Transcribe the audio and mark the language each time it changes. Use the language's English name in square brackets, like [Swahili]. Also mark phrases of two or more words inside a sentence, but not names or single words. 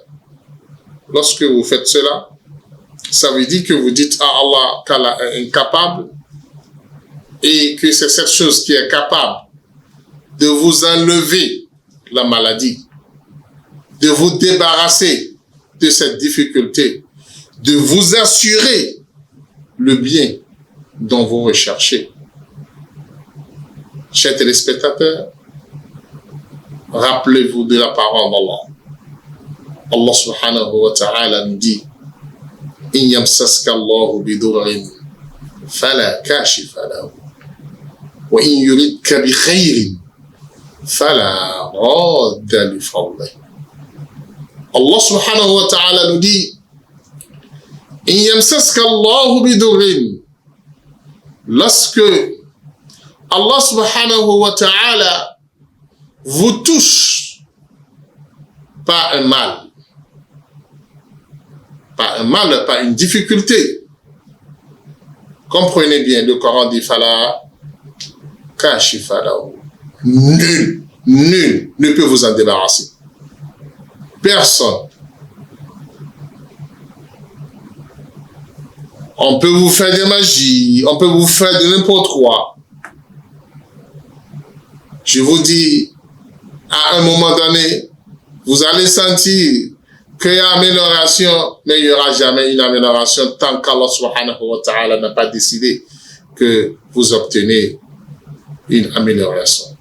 [French] Lorsque vous faites cela, ça veut dire que vous dites à Allah qu'Allah est incapable et que c'est cette chose qui est capable de vous enlever la maladie, de vous débarrasser de cette difficulté, de vous assurer le bien dont vous recherchez. Chers téléspectateurs, rappelez-vous de la parole d'Allah. Allah [Arabic] سبحانه وتعالى [French] nous dit: [Arabic] إن يمسسك الله بضر فلا كاشف له وإن يردك بخير فلا راد لفضله. [French] Allah [Arabic] سبحانه وتعالى [French] nous dit: [Arabic] إن يمسسك الله بضر, [French] lorsque Allah [Arabic] سبحانه وتعالى [French] vous touche par un mal, par une difficulté. Comprenez bien, le Coran dit [Arabic] فلا كاشف له. [French] Nul ne peut vous en débarrasser. Personne. On peut vous faire des magies, on peut vous faire de n'importe quoi. Je vous dis, à un moment donné, vous allez sentir qu'il y a amélioration, mais il n'y aura jamais une amélioration tant qu'Allah [Arabic] سبحانه وتعالى [French] n'a pas décidé que vous obtenez une amélioration.